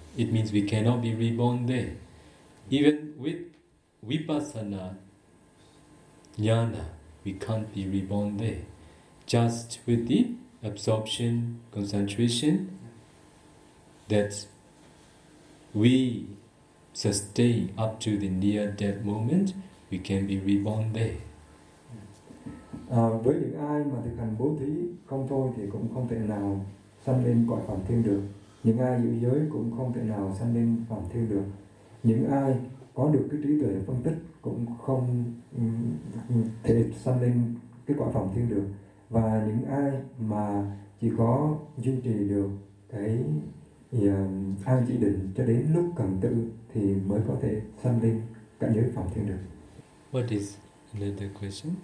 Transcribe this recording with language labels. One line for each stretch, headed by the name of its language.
English: It means we cannot be reborn there. Even with vipassana, jnana, we can't be reborn there. Just with the absorption, concentration, that we sustain up to the near-death moment, we can be reborn there.
Vietnamese: Với những ai mà thực hành bố thí không thôi thì cũng không thể nào sanh lên cõi phàm thiên được. Những ai giữ giới cũng không thể nào sanh lên phàm thiên được. Những ai có được cái trí tuệ phân tích cũng không thể sanh lên cái cõi phàm thiên được. Và những ai mà chỉ có duy trì được cái an chỉ định cho đến lúc cần tự thì mới có thể sanh lên cảnh giới phàm thiên được.
English: What is another question?